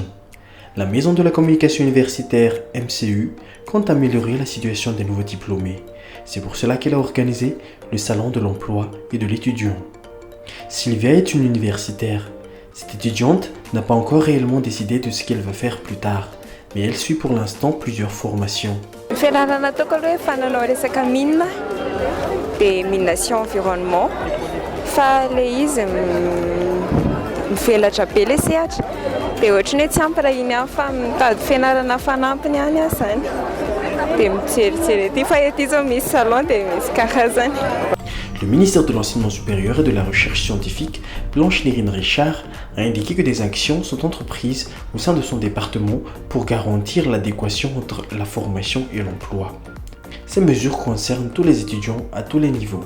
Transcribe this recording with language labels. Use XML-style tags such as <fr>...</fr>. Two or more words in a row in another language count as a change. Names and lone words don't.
<fr>La Maison de la communication universitaire MCU compte améliorer la situation des nouveaux diplômés. C'est pour cela qu'elle a organisé le Salon de l'emploi et de l'étudiant. Sylvia est une universitaire. Cette étudiante n'a pas encore réellement décidé de ce qu'elle va faire plus tard, mais elle suit pour l'instant plusieurs formations.</fr> <mg>Fianarana ataoko aloha hoe fananao resaka mine dia mine sy environnement fa ilay izy mivelatra be ilay sehatra dia ohatrany hoe tsy ampy raha iny ihany fa mitady fianarana fanampiny ihany aho izany dia mijerijery ety fa ety izao misy salon dia misy karazany.</mg> <fr>Le ministère de l'Enseignement supérieur et de la Recherche scientifique, Blanche-Nérine Richard, a indiqué que des actions sont entreprises au sein de son département pour garantir l'adéquation entre la formation et l'emploi. Ces mesures concernent tous les étudiants à tous les niveaux.</fr>